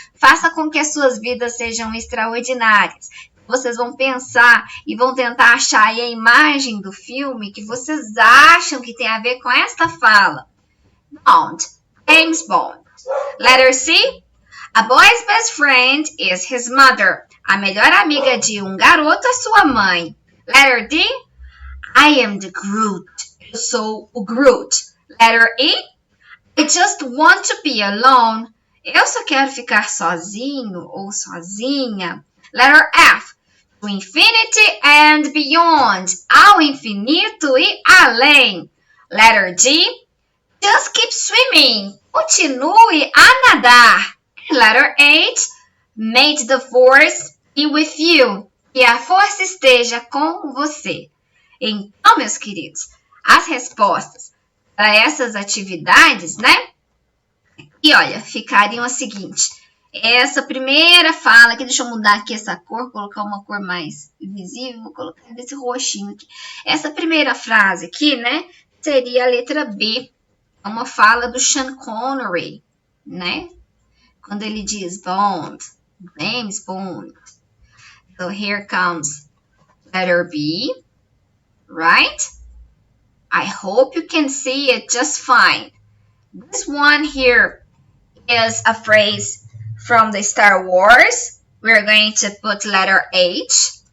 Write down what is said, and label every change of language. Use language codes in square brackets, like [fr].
[pt] Faça com que as suas vidas sejam extraordinárias. Vocês vão pensar e vão tentar achar aí a imagem do filme que vocês acham que tem a ver com esta fala. [en] Bond, James Bond. Letter C. A boy's best friend is his mother. [pt] A melhor amiga de um garoto é sua mãe. [en] Letter D. I am the Groot. [pt] Eu sou o Groot. [en] Letter E. I just want to be alone. [pt] Eu só quero ficar sozinho ou sozinha. [en] Letter F. To infinity and beyond. [pt] Ao infinito e além. [en] Letter G. Just keep swimming. [pt] Continue a nadar. [en] Letter H. May the force be with you. [pt] Que a força esteja com você. Então, meus queridos, as respostas para essas atividades, E olha, ficariam a seguinte. Essa primeira fala aqui, deixa eu mudar aqui essa cor, colocar uma cor mais visível, vou colocar desse roxinho aqui. Essa primeira frase aqui, seria a letra B. É uma fala do Sean Connery, Quando ele diz Bond, James Bond. [en] So here comes letter B, right? I hope you can see it just fine. This one here is a phrase from the Star Wars. We're going to put letter H.